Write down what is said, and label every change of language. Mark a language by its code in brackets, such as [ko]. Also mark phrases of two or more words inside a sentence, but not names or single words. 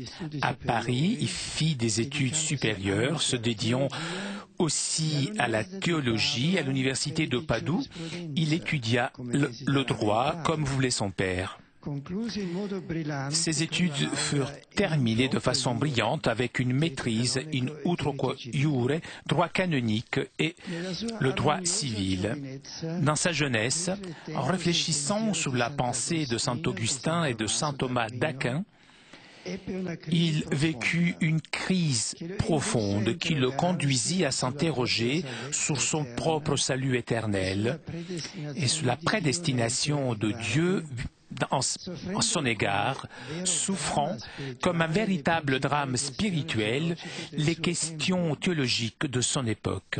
[fr] À Paris, il fit des études supérieures, se dédiant aussi à la théologie à l'université de Padoue. Il étudia le droit comme voulait son père. Ses études furent terminées de façon brillante avec une maîtrise [la] in utroque iure, [fr] droit canonique et le droit civil. Dans sa jeunesse, en réfléchissant sur la pensée de saint Augustin et de saint Thomas d'Aquin, il vécut une crise profonde qui le conduisit à s'interroger sur son propre salut éternel et sur la prédestination de Dieu en son égard, souffrant comme un véritable drame spirituel les questions théologiques de son époque.